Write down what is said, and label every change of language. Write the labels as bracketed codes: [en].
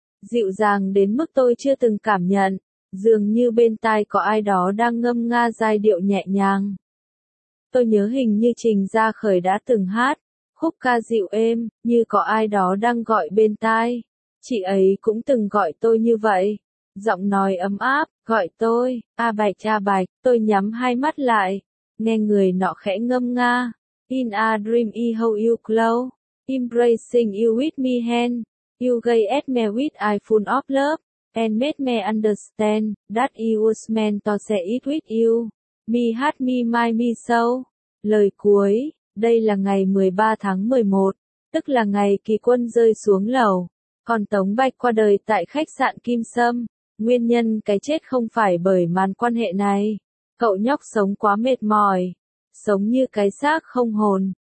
[vi] Dịu dàng đến mức tôi chưa từng cảm nhận. Dường như bên tai có ai đó đang ngâm nga giai điệu nhẹ nhàng. Tôi nhớ hình như Trình Gia Khởi đã từng hát. Khúc ca dịu êm, như có ai đó đang gọi bên tai. Chị ấy cũng từng gọi tôi như vậy. Giọng nói ấm áp, gọi tôi, a bạch a bạch, tôi nhắm hai mắt lại, nghe người nọ khẽ ngâm nga, [en] in a dream I hold you close, embracing you with me hand, you gave me with I full of love, and made me understand, that I was meant to share it with you, me heart me my me soul. [vi] Lời cuối, đây là ngày 13 tháng 11, tức là ngày kỳ quân rơi xuống lầu, còn Tống Bạch qua đời tại khách sạn Kim Sâm. Nguyên nhân cái chết không phải bởi màn quan hệ này. Cậu nhóc sống quá mệt mỏi. Sống như cái xác không hồn.